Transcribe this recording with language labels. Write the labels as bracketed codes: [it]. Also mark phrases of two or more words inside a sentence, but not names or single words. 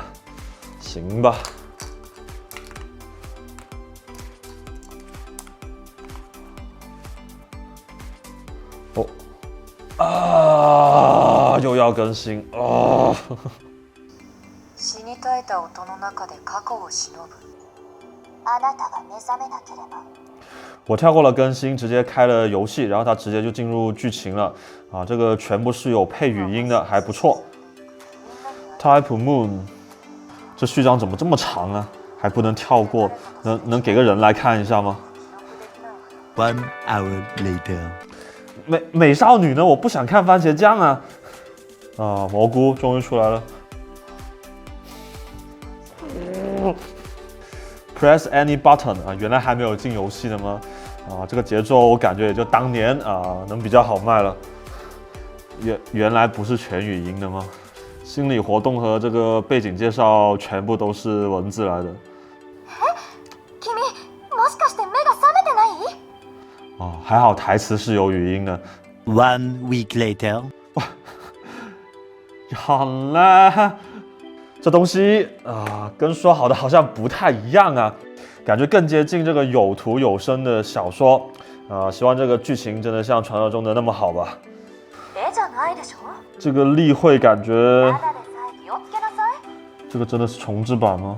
[zh] 行吧。又要更新 [ja] 死に絶えた音の中で過去を忍ぶ。あなたが目覚めなければ。 [zh] 我跳过了更新，直接开了游戏，然后它直接就进入剧情了这个全部是有配语音的，还不错。Type Moon，这序章怎么这么长啊？还不能跳过，能给个人来看一下吗 [en] ？1 hour later， [zh] 美少女呢？我不想看番茄酱啊！蘑菇终于出来了。 [en] Press any button [zh] 原来还没有进游戏的吗？这个节奏我感觉也就当年能比较好卖了。原来不是全语音的吗？心理活动和这个背景介绍全部都是文字来的。 [ja] 君もしかして目が覚めてない？ [zh] 还好台词是有语音的。 [en] 1 week later， [zh] 好啦，这东西跟说好的好像不太一样感觉更接近这个有图有声的小说。希望这个剧情真的像传说中的那么好吧。这个例会感觉，这个真的是重制版吗？